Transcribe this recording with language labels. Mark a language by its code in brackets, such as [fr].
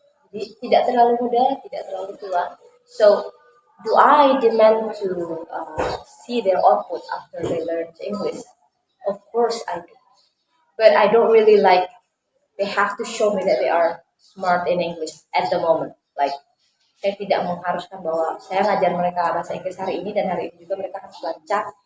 [id] Jadi tidak terlalu muda, tidak terlalu tua. [en] So, do I demand to see their output after they learn English? Of course I do. But I don't really like they have to show me that they are smart in English at the moment. Like, [id] saya tidak mengharuskan bahwa saya ngajar mereka bahasa Inggris hari ini dan hari ini juga mereka harus lancar.